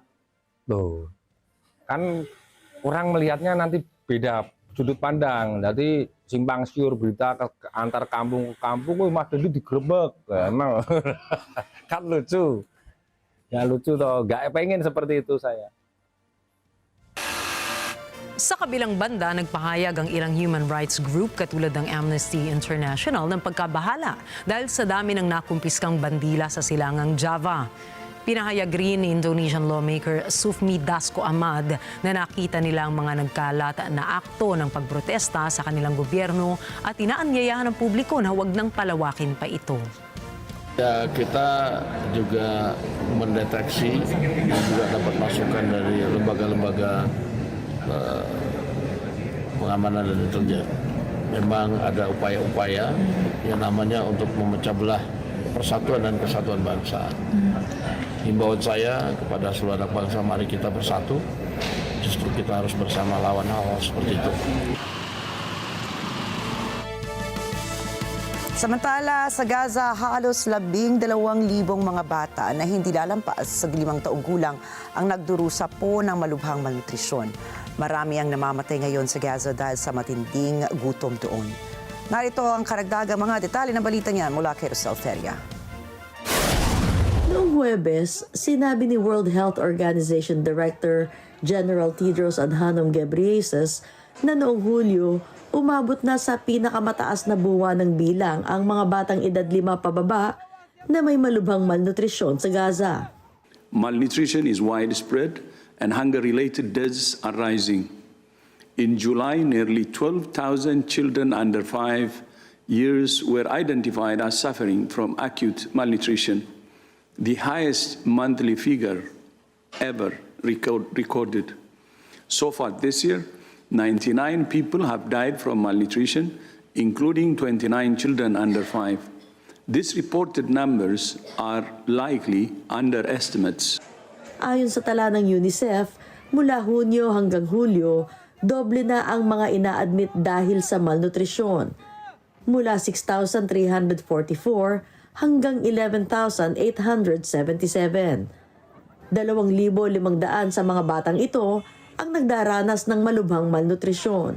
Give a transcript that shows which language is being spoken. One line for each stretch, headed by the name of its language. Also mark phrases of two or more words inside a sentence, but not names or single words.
Indonesian: Loh, kan orang melihatnya nanti beda sudut pandang, jadi simpang siur berita antar kampung ke kampung, Mas Dendi digerebek, emang kan lucu, ya lucu toh, nggak pengen seperti itu saya.
Filipino: Sa kabilang banda, nagpahayag ang ilang
English: human rights group
Filipino: katulad ng Amnesty International ng pagkabahala dahil sa dami ng nakumpiskang bandila sa silangang Java. Pinahayag rin ni
English: Indonesian lawmaker
Filipino: Sufmi Dasko Ahmad na nakita nila ang mga nagkalat na akto ng pagprotesta sa kanilang gobyerno at inaanyayahan ng publiko na huwag nang palawakin pa ito.
Indonesian: Ya, kita juga mendeteksi dan juga dapat masukan dari lembaga-lembaga pengamanan dan intelijen. Memang ada upaya-upaya yang namanya untuk memecah belah persatuan dan kesatuan bangsa. Himbauan saya kepada seluruh anak bangsa, mari kita bersatu. Justru kita harus bersama lawan hal seperti itu.
Filipino: Samantala, sa Gaza, halos 12,000 mga bata na hindi lalampas sa 5 taong gulang ang nagdurusa po ng malubhang malnutrisyon. Marami ang namamatay ngayon sa Gaza dahil sa matinding gutom doon. Narito ang karagdagang mga detalye ng balita niyan mula kay Rosel Feria. Noong Huwebes, sinabi ni World Health Organization Director General Tedros Adhanom Ghebreyesus na noong Hulyo, umabot na sa pinakamataas na buwan ng bilang ang mga batang edad 5 pababa na may malubhang malnutrisyon sa Gaza.
English: Malnutrition is widespread and hunger-related deaths are rising. In July, nearly 12,000 children under 5 years were identified as suffering from acute malnutrition, the highest monthly figure ever recorded. So far this year, 99 people have died from malnutrition, including 29 children under 5. These reported numbers are likely underestimates.
Filipino: Ayon sa tala ng UNICEF, mula Hunyo hanggang Hulyo, doble na ang mga ina-admit dahil sa malnutrisyon. Mula 6,344 hanggang 11,877. 2,500 sa mga batang ito ang nagdaranas ng malubhang malnutrisyon.